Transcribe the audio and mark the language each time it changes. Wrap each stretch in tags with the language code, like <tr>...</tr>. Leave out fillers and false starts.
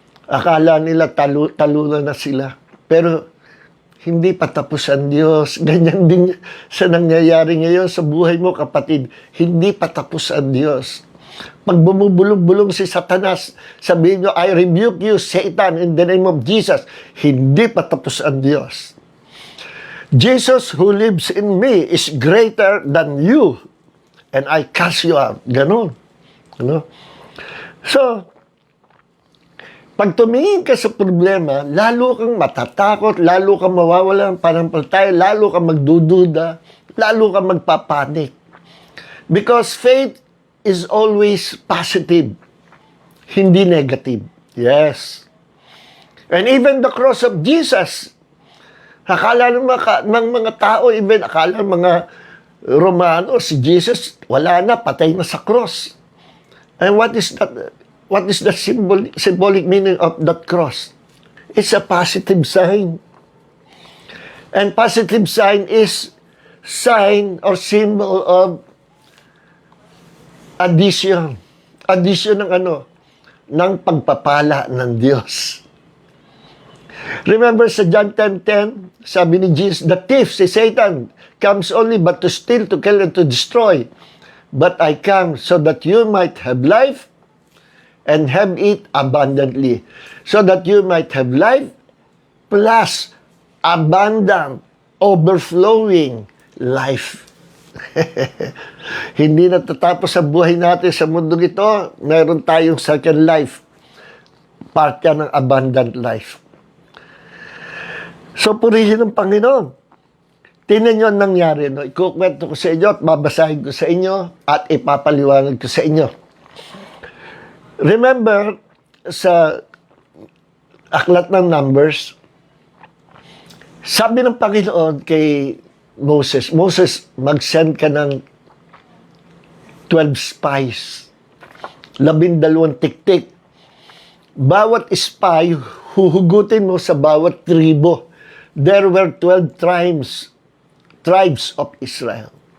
<tl>Akala nila talunan na sila. Pero hindi pa tapos ang Diyos. Ganyan din sa nangyayari ngayon sa buhay mo, kapatid. Hindi pa tapos ang Diyos. Pag bumubulong-bulong si Satanas, sabihin nyo,</tl> <en>I rebuke you, Satan, in the name of Jesus.</en> <tl>Hindi pa tapos ang Diyos.</tl> <en>Jesus who lives in me is greater than you, and I cast you out.</en> <tl>Ganon. Ano? So, pag tumingin ka sa problema, lalo kang matatakot, lalo kang mawawala ng panampalataya, lalo kang magdududa, lalo kang magpapanik.</tl> <en>Because faith is always positive,</en> <tl>hindi</tl> <en>negative. Yes. And even the cross of Jesus,</en> <tl>akala ng mga tao, even akala ng mga Romano, si Jesus, wala na, patay na sa cross.</tl> <en>And what is that? What is the symbolic meaning of that cross? It's a positive sign. And positive sign is sign or symbol of addition.</en> <tl>Addition ng ano? Ng pagpapala ng Diyos.</tl> <en>Remember sa John 10:10,</en> <tl>sabi ni Jesus,</tl> <en>the thief, si Satan, comes only but to steal, to kill, and to destroy. But I come so that you might have life and have it abundantly. So that you might have life plus abundant, overflowing life.</en> <tl>Hindi natatapos sa buhay natin sa mundo ito. Meron tayong</tl> <en>second life.</en> <tl>Part yan ng</tl> <en>abundant life.</en> <tl>So, purihin ng Panginoon. Tingnan nyo ang nangyari. No? Ikukwento ko sa inyo at babasahin ko sa inyo at ipapaliwanag ko sa inyo. Remember, sa aklat ng Numbers, sabi ng Panginoon kay Moses, mag-send ka ng 12 spies, 12 tiktik. Bawat spy, huhugutin mo sa bawat tribo.</tl> <en>There were 12 tribes of Israel.</en>